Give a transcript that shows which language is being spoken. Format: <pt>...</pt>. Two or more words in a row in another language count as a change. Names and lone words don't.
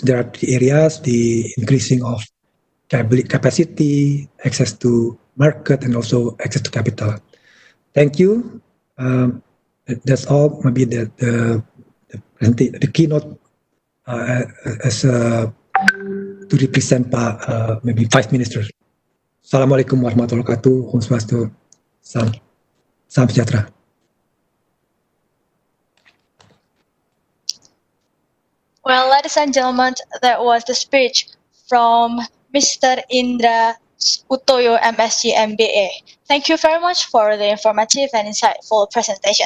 <en>There are the areas, the increasing of capacity, access to market, and also access to capital. Thank you. That's all. Maybe the keynote as to represent maybe 5 ministers.</en> <ar>السلام عليكم ورحمة الله وبركاته.</ar> <sa>Om Swastiastu.</sa> <id>Salam sejahtera.</id> <en>Well, ladies and gentlemen, that was the speech from Mr. Indra Utoyo, MSc MBA. Thank you very much for the informative and insightful presentation.</en>